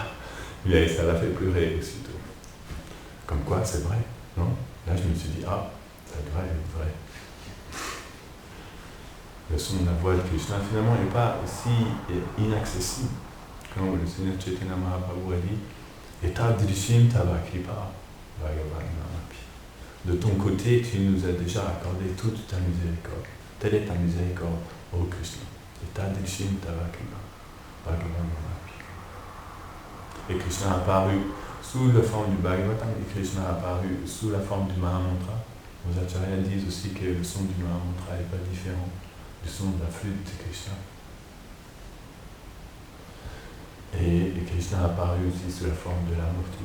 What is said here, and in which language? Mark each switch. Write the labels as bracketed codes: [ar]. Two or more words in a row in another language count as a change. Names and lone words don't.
[fr] Et ça l'a fait pleurer aussitôt. Comme quoi, c'est vrai, non? Là, je me suis dit, ça devrait être vrai. Le son de la voix de Krishna, finalement, n'est pas si inaccessible. Comme le Seigneur Chaitanya Mahaprabhu a dit, et [sa] tadrishim tava kripa bhagavan namapi. [fr] De ton côté, tu nous as déjà accordé toute ta miséricorde. Telle est ta miséricorde, ô Krishna. [sa] Et tadrishim tava kripa bhagavan namapi. [fr] Et Krishna a apparu sous la forme du Bhagavatam, et Krishna a apparu sous la forme du Mahamantra, Les acharyas disent aussi que le son du Mahamantra n'est pas différent du son de la flûte de Krishna. Et Krishna a apparu aussi sous la forme de la murti.